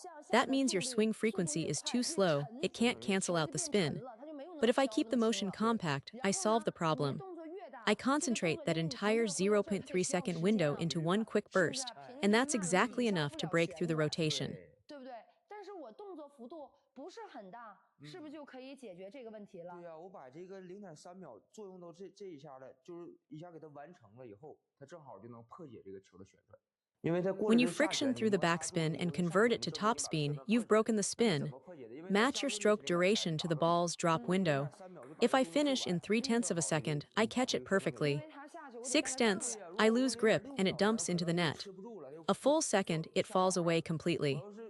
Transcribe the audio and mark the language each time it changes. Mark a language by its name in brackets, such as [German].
[English] That means your swing frequency is too slow, it can't cancel out the spin. But if I keep the motion compact, I solve the problem. I concentrate that entire 0.3-second window into one quick burst, and that's exactly enough to break through the rotation. [Chinese] 对不对？但是我动作幅度不是很大，是不是就可以解决这个问题了？对呀，我把这个0.3秒作用到这一下了，就是一下给它完成了以后，它正好就能破解这个球的旋转。 [English] When you friction through the backspin and convert it to topspin, you've broken the spin. Match your stroke duration to the ball's drop window. If I finish in 3/10 of a second, I catch it perfectly. 6/10, I lose grip and it dumps into the net. A full second, it falls away completely.